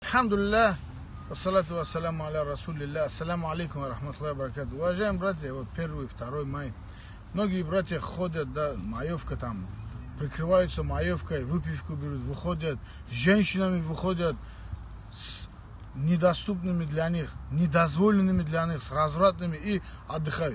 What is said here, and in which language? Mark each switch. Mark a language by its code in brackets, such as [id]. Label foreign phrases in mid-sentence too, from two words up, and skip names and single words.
[ar] الحمد لله الصلاة والسلام على رسول الله السلام عليكم ورحمة الله وبركاته. [ru] Уважаемые братья, вот 1 и 2 мая. Многие братья ходят, да, маевка там, прикрываются маевкой, выпивку берут, выходят, с женщинами выходят, с недоступными для них, недозволенными для них, с развратными и отдыхают.